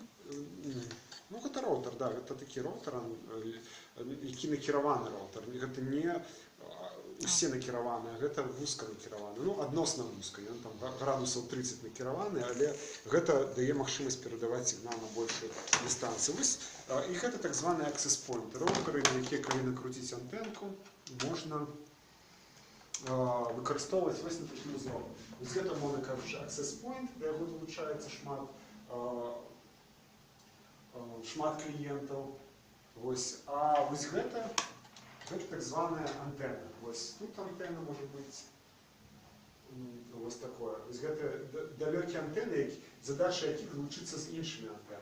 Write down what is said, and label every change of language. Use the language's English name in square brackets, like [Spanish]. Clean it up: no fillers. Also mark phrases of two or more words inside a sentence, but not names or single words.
[Belarusian] Ну, гэта роутер, да, гэта такі роутер, які накіраваны роутер. Гэта не усе накіраваныя, гэта вузка накіраваны. Ну, адносна вузка, ён там градусаў 30 накіраваны, але гэта дае магчымасць перадаваць сігнал на большую дыстанцыю. Вось, і гэта так званы [English] access point. [Belarusian] Роутары, на якія, калі накруціць антэнку, можна выкарыстоўваць вось на такім узроўні. Вось гэта, мовна кажучы, [English] access point, [Belarusian] да яго далучаецца шмат кліентаў. Вось. А вось гэта так званая антэна. Вось тут антэна можа быць вось такое. Вось гэта далёкія антэны, задача якіх злучыцца з іншымі антэнамі.